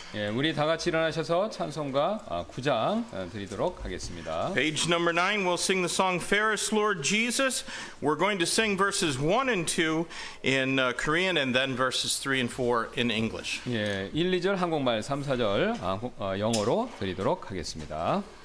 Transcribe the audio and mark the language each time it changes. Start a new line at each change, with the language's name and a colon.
Korean: 예, 우리 다 같이 일어나셔서 찬송가 9장 드리도록 하겠습니다.
English: Page number 9, we'll sing the song Fairest Lord Jesus. We're going to sing verses 1 and 2 in Korean and then verses 3 and 4 in English.
Korean: 예, 1, 2절 한국말, 3, 4절 영어로 드리도록 하겠습니다.